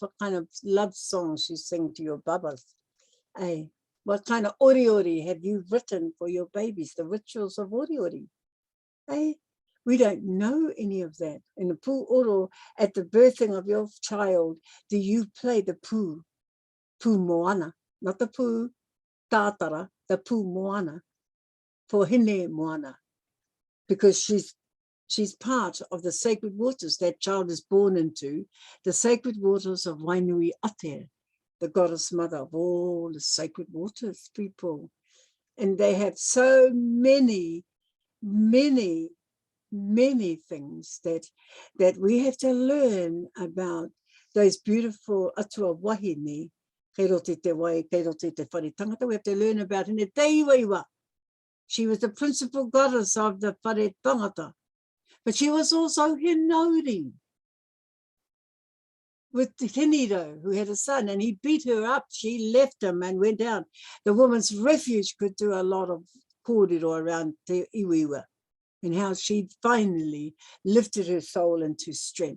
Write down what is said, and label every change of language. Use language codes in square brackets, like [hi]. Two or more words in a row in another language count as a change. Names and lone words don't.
[en] What kind of love songs you sing to your babas? What kind of oriori have you written for your babies? The rituals of oriori. We don't know any of that. In the pūoro, at the birthing of your child, do you play the [mi] pū moana, [en] not the [mi] pū tātara, [en] the [mi] pū moana, [en] for Hine moana, because she's part of the sacred waters that child is born into, the sacred waters of Wainui Ate, the goddess mother of all the sacred waters, people. And they have so many things that we have to learn about those beautiful [mi] atua wahine, kei rote te wai, kei rote te whare tangata. [en] We have to learn about Hine Teiwaiwa. She was the principal goddess of the [mi] whare tangata, [en] but she was also Hinauri with Hiniro, who had a son, and he beat her up. She left him and went out. The woman's refuge could do a lot of kōrero around Te Iwiwa, and how she finally lifted her soul into strength.